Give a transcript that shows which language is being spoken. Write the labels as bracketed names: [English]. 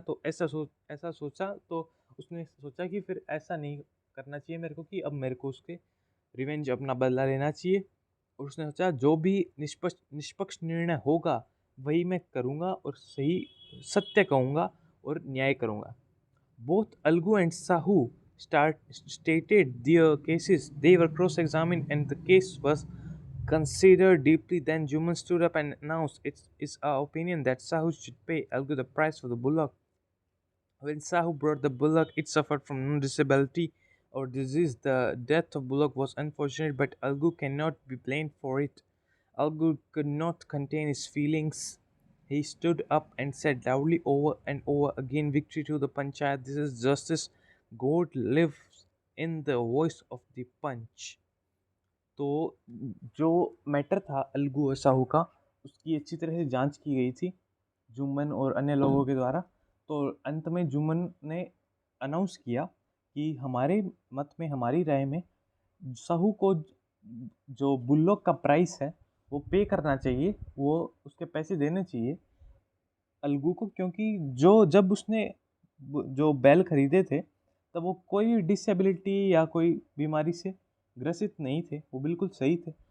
[Hindi] तो ऐसा सोचा तो उसने सोचा कि फिर ऐसा नहीं करना चाहिए मेरे को, कि अब मेरे को उसके रिवेंज अपना बदला लेना चाहिए। और उसने सोचा जो भी निष्पक्ष निष्पक्ष निर्णय होगा वही मैं करूँगा, और सही सत्य कहूँगा और न्याय करूँगा। [English] Both Algu and Sahu stated their cases. They were cross-examined and the case was considered deeply. Then Juman stood up and announced, it's our opinion that Sahu should pay Algu the price for the bullock. When Sahu brought the bullock, it suffered from no disability or disease. The death of bullock was unfortunate, but Algu cannot be blamed for it. Algu could not contain his feelings. He stood up and said loudly over and over again, "Victory to the Panchayat! This is justice! God lives in the voice of the Punch." [Hindi] तो जो matter था अलगू और साहू का, उसकी अच्छी तरह से जांच की गई थी जुम्मन और अन्य लोगों के द्वारा। तो अंत में जुम्मन ने अनाउंस किया कि हमारे मत में, हमारी राय में, साहू को जो बुल्लोक का प्राइस है वो पे करना चाहिए, वो उसके पैसे देने चाहिए अलगू को, क्योंकि जो जब उसने जो बैल खरीदे थे तब वो कोई डिसेबिलिटी या कोई बीमारी से ग्रसित नहीं थे, वो बिल्कुल सही थे।